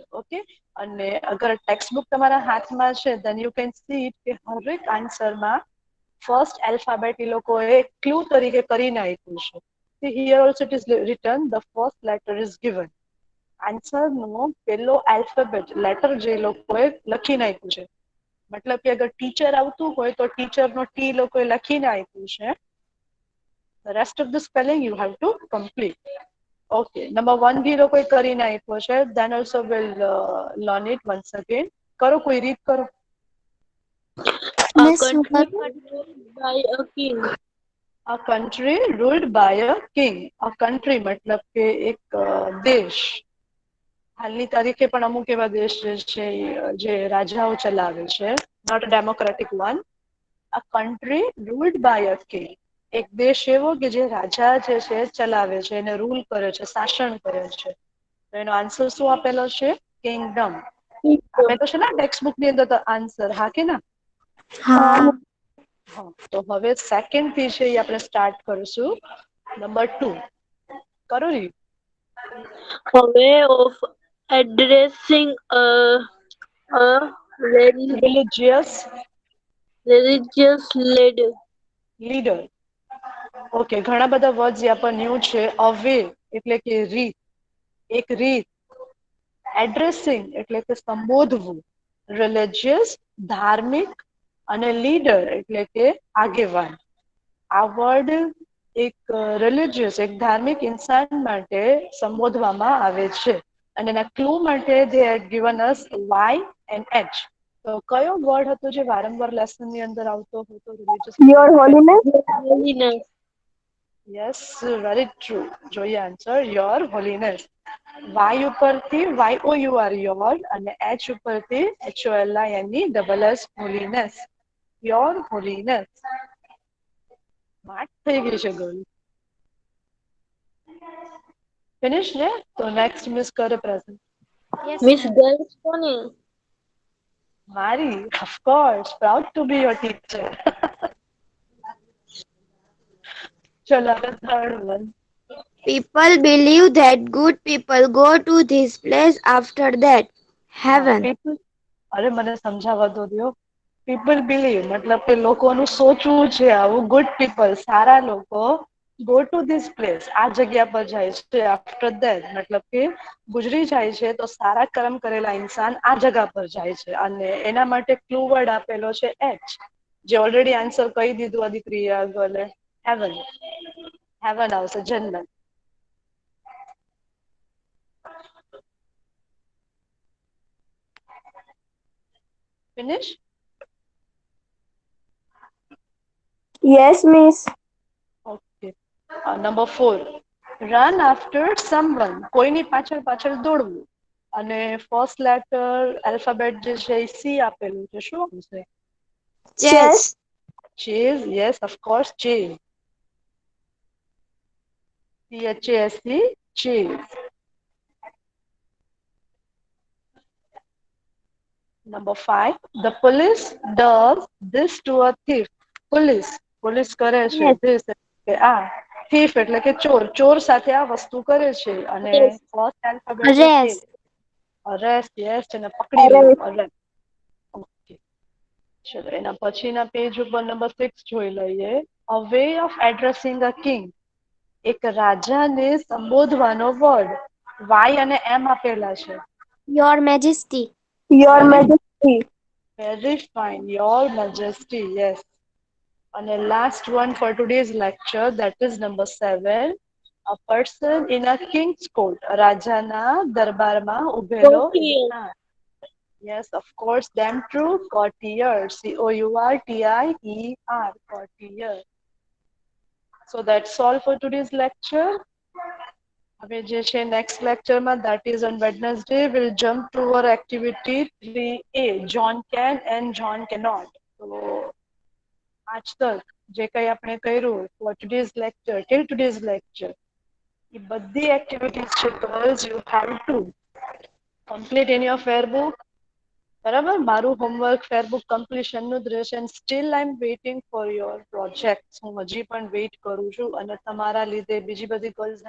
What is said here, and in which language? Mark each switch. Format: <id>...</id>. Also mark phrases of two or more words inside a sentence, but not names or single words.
<gu>ઓકે, અને અગર</gu> <en>text book</en> <gu>તમારા હાથમાં છે</gu> <en>then you can see</en> <gu>કે હરેક આન્સરમાં</gu> <en>first alphabet</en> <gu>એ લોકોએ ક્લુ તરીકે કરીને આપ્યું છે.</gu> <en>Here also it is written the first letter is given.</en> <gu>આન્સરનો પેલો આલ્ફાબેટ લેટર જે લોકોએ લખી નાખ્યું છે. મતલબ કે અગર ટીચર આવતું હોય તો ટીચર નો ટી લોકોએ લખીને આપ્યું છે.</gu> <en>The rest of the spelling you have to complete.</en> <gu>Okay, number 1 બી લોકોએ કરીને આપ્યો છે.</gu> <en>Then also will learn it once again.</en> <gu>કરો, કોઈ રીત કરો.</gu> <en>A Miss, country ruled by a king. A country ruled by a king. A country</en> <gu>મતલબ કે એક દેશ. હાલની તારીખે પણ અમુક એવા દેશ છે જે રાજાઓ ચલાવે છે.</gu> <en>Not a democratic one. A country ruled by a king.</en> <gu>એક દેશ એવો કે જે રાજા જે છે ચલાવે છે, એને રૂલ કરે છે, શાસન કરે છે. તો એનો આન્સર શું આપેલો છે? કિંગડમ. આપેલો છે ને ટેક્સ્ટ બુક ની અંદર તો આન્સર. હા કે ના? હા. હા, તો હવે સેકન્ડ થી છે એ આપણે સ્ટાર્ટ કરીશું. નંબર 2 કરો રી.</gu> <en>A way of addressing a રિલિજિયસ religious leader.</en> <gu>લીડર. ઓકે, ઘણા બધા વર્ડ્સ યા પર ન્યૂ છે. અવે એટલે કે રીત, એક રીત. એડ્રેસિંગ એટલે કે સંબોધવું. રિલિજિયસ ધાર્મિક, અને લીડર એટલે કે આગેવાન. આ વર્ડ એક રિલિજિયસ, એક ધાર્મિક ઇન્સાન માટે સંબોધવામાં આવે છે. અને એના ક્લુ માટે</gu> <en>they had given us Y and H.</en> <gu>તો કયો વર્ડ હતો જે વારંવાર લેસન ની અંદર આવતો હતો</gu> <en>religious leader Your</en> <gu>માટે?</gu> <en>Holiness. Holiness. Yes, very true. જોઈએ answer, Your Holiness.</en> <gu>વાય ઉપરથી YOUR યોર, અને એચ ઉપરથી HOLINESS હોલીનેસ.</gu> <en>Your Holiness.</en> <gu>માટ થઈ ગઈ છે ગર્લ. ફિનિશ ને? તો</gu> <en>next Miss</en> <gu>કરે પ્રેઝન્ટ.</gu> <en>Yes, Miss ma'am. Girls Pony. મારી, of course, proud to be your teacher.</en> <gu>ચલો હવે થર્ડ વન.</gu> <en>People believe that good people go to this place after that. Heaven.</en> <gu>અરે મને સમજાવવા દો દ્યો.</gu> <en>people believe</en> <gu>મતલબ કે લોકોનું સોચવું છે આવું.</gu> <en>good people</en> <gu>સારા લોકો</gu> <en>go to this place</en> <gu>આ જગ્યા પર જાય છે.</gu> <en>after that</en> <gu>મતલબ કે ગુજરી જાય છે તો સારા કર્મ કરેલા ઇન્સાન આ જગા પર જાય છે. અને એના માટે</gu> <en>clue word</en> <gu>આપેલો છે એચ, જે ઓલરેડી આન્સર કહી દીધું અદિત્રીએ આગળ.</gu> <en>Heaven. Heaven</en> <gu>આવશે, જન્નત. ફિનિશ.</gu> <en>Yes, miss. Okay, number 4 run after someone.</en> <gu>કોઈની પાછળ પાછળ દોડવું. અને</gu> <en>first letter alphabet</en> <gu>જે છે એ સી આપેલું છે. શું આવશે?</gu> <en>Chess. Chase. Yes, of course, chase. CHASE, chase. Number 5 the police does this to a thief.</en> <gu>પોલીસ કરે છે</gu> <en>Yes.</en> <gu>this એટલે આ. thief એટલે કે ચોર, ચોર સાથે આ વસ્તુ કરે છે. અને</gu> <en>Yes. first alphabet</en> <gu>છે કે</gu> <en>Arrest. Arrest. Yes,</en> <gu>એને પકડી લેવું. અરેસ્ટ. ઓકે, ચલો એના પછીના પેજ ઉપર નંબર 6 જોઈ લઈએ.</gu> <en>a way of addressing a king.</en> <gu>એક રાજાને સંબોધવાનો વર્ડ. વાય અને એમ આપેલા છે.</gu> <en>Your Majesty. Your વેરી Majesty. Very fine, Your Majesty. Yes. અને last one for today's lecture that is number 7 a person in a king's court.</en> <gu>રાજાના દરબારમાં ઉભેલો</gu> <en>Courtier.</en> <gu>ઇન્સાન.</gu> <en>Yes, of course, damn true. Courtier. COURTIER. Courtier. So that's all for today's lecture.</en> <gu>હવે જે છે નેક્સ્ટ લેક્ચરમાં</gu> <en>that is on Wednesday we'll jump to our activity 3A John can and John cannot.</en> <gu>તો આજ તક જે કંઈ આપણે કર્યું</gu> <en>for today's lecture till today's lecture</en> <gu>એ બધી એક્ટિવિટીઝ છે</gu> <en>girls you have to complete in your fair book.</en> <gu>બરાબર મારું</gu> <en>homework fairbook</en> <gu>કમ્પ્લીશનનું જ રહેશે</gu> <en>and still I'm waiting for your projects.</en> <gu>હું હજી પણ વેઇટ કરું છું અને તમારા લીધે બીજી બધી ગર્લ્સ</gu>